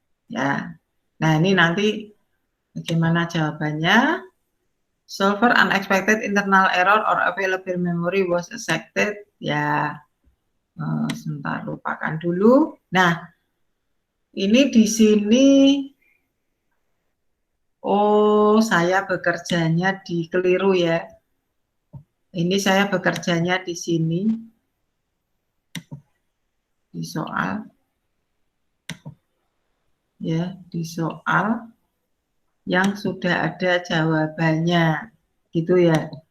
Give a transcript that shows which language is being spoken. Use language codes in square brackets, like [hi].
[id] Ya, nah ini nanti bagaimana jawabannya. [en] Solver unexpected internal error or available memory was affected. [id] Ya, sebentar lupakan dulu. Nah, ini di sini, oh saya bekerjanya di keliru ya. Ini saya bekerjanya di sini, di soal, ya, di soal yang sudah ada jawabannya, gitu ya.